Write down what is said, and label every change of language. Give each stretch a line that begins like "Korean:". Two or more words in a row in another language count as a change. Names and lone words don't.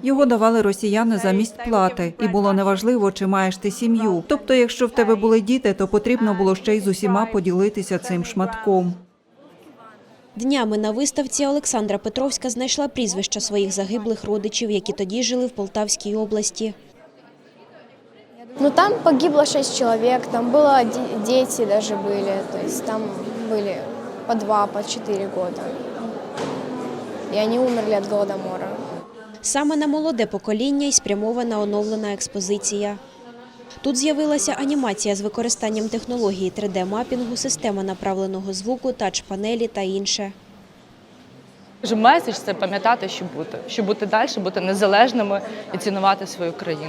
Ukrainian: Його давали росіяни замість плати. І було неважливо, чи маєш ти сім'ю. Тобто, якщо в тебе були діти, то потрібно було ще й з усіма поділитися цим шматком. Днями на виставці Олександра Петровська знайшла прізвища своїх загиблих родичів, які тоді жили в Полтавській області.
Russian: Ну, там погибло 6 человек, там было дети даже были, то есть там были по 2, по 4 года. и они умерли от голодомора.
Ukrainian: Саме на молоде покоління й спрямована оновлена експозиція. Тут з'явилася анімація з використанням технології 3D-мапінгу, система направленого звуку, тач-панелі та інше. Меседж – це пам'ятати, що бути далі, бути незалежними і цінувати свою країну.